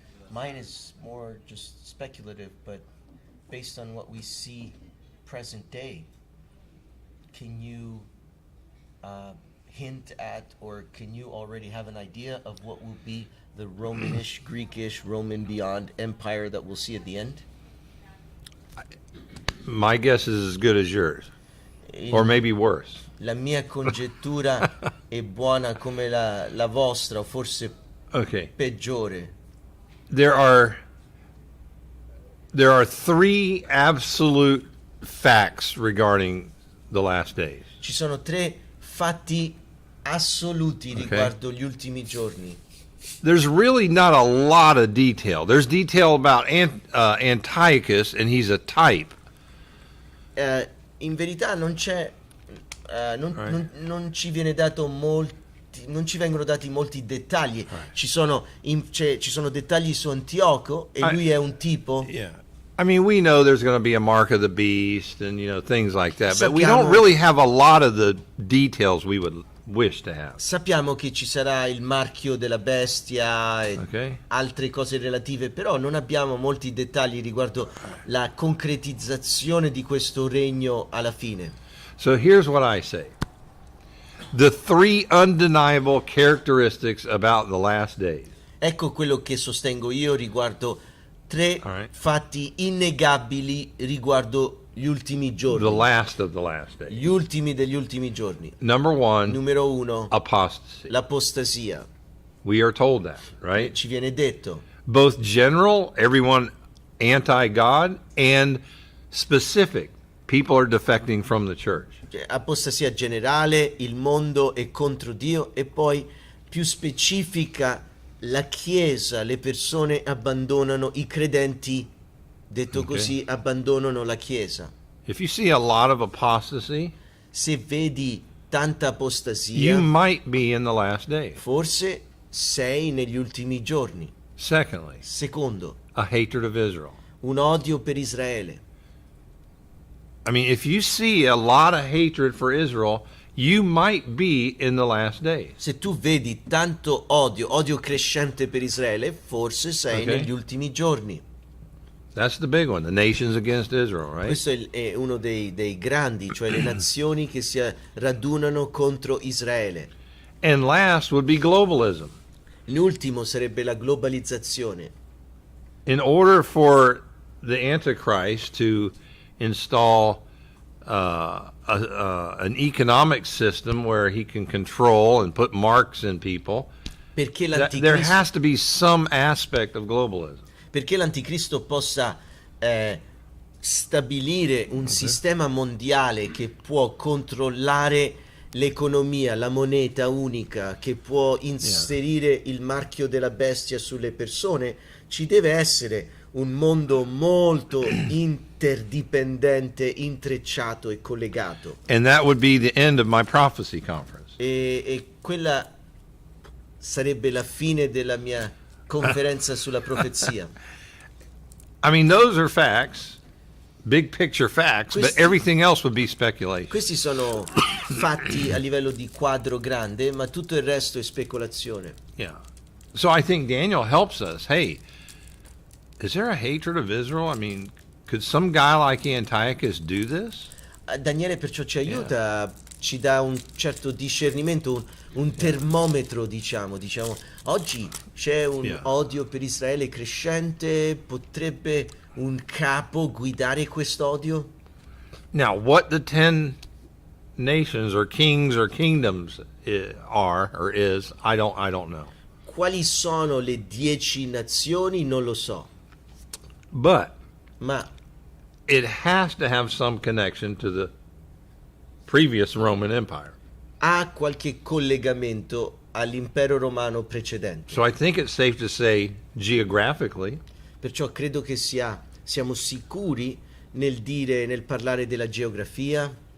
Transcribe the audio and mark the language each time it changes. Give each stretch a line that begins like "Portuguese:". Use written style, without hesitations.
English: Mine is more just speculative, but based on what we see present day, can you hint at, or can you already have an idea of what will be the Romanish, Greekish, Roman beyond empire that we'll see at the end? My guess is as good as yours, or maybe worse.
Italian: La mia congettura è buona come la vostra, o forse
English: Okay.
Italian: peggiore.
English: There are three absolute facts regarding the last days.
Italian: Ci sono 3 fatti assoluti riguardo gli ultimi giorni.
English: There's really not a lot of detail. There's detail about Antiochus, and he's a type.
Italian: In verità non c'è non ci viene dato non ci vengono dati molti dettagli. Ci sono dettagli su Antioco e lui è un tipo.
English: Yeah. I mean, we know there's going to be a mark of the beast and, things like that, but we don't
Italian: Sappiamo-
English: really have a lot of the details we would wish to have.
Italian: Sappiamo che ci sarà il marchio della bestia e
English: Okay?
Italian: altre cose relative, però non abbiamo molti dettagli riguardo la concretizzazione di questo regno alla fine.
English: So here's what I say. The three undeniable characteristics about the last days.
Italian: Ecco quello che sostengo io riguardo tre
English: Alright.
Italian: fatti innegabili riguardo gli ultimi
English: The
Italian: giorni,
English: last of the last days.
Italian: gli ultimi degli ultimi giorni.
English: Number one,
Italian: Numero uno,
English: apostasy.
Italian: l'apostasia.
English: We are told that, right?
Italian: Ci viene detto,
English: Both general, everyone anti-God, and specific, people are defecting from the church.
Italian: cioè, apostasia generale, il mondo è contro Dio, e poi più specifica, la Chiesa, le persone abbandonano, i credenti, detto
English: Ok.
Italian: così, abbandonano la Chiesa.
English: If you see a lot of apostasy,
Italian: Se vedi tanta
English: you
Italian: apostasia,
English: might be in the last days.
Italian: forse sei negli ultimi giorni.
English: Secondly,
Italian: Secondo,
English: a hatred of Israel.
Italian: un odio per Israele.
English: I mean, if you see a lot of hatred for Israel, you might be in the last days.
Italian: Se tu vedi tanto odio crescente per Israele, forse sei
English: Ok.
Italian: negli ultimi giorni.
English: That's the big one, the nations against Israel, right?
Italian: Questo è uno dei grandi, cioè le nazioni che si radunano contro Israele.
English: And last would be globalism.
Italian: L'ultimo sarebbe la globalizzazione.
English: In order for the Antichrist to install an economic system where he can control and put marks in people,
Italian: Perché
English: there
Italian: l'anticristo,
English: has to be some aspect of globalism.
Italian: perché l'anticristo possa stabilire un sistema mondiale che può controllare l'economia, la moneta unica, che può inserire il marchio della bestia sulle persone, ci deve essere un mondo molto interdipendente, intrecciato e collegato.
English: And that would be the end of my prophecy conference.
Italian: E quella sarebbe la fine della mia conferenza sulla profezia.
English: I mean, those are facts, big picture facts, but
Italian: Questi-
English: everything else would be speculation.
Italian: Questi sono fatti a livello di quadro grande, ma tutto il resto è speculazione.
English: Yeah. So I think Daniel helps us. Hey, is there a hatred of Israel? I mean, could some guy like Antiochus do this?
Italian: Daniele perciò ci aiuta, ci dà un certo discernimento, un termometro, diciamo. Oggi c'è un
English: Yeah.
Italian: odio per Israele crescente, potrebbe un capo guidare quest'odio?
English: Now, what the 10 nations or kings or kingdoms are or is, I don't know.
Italian: Quali sono le 10 nazioni? Non lo so,
English: But
Italian: ma
English: it has to have some connection to the previous Roman Empire.
Italian: ha qualche collegamento all'impero romano precedente.
English: So I think it's safe to say geographically,
Italian: Perciò credo che siamo sicuri nel parlare della geografia,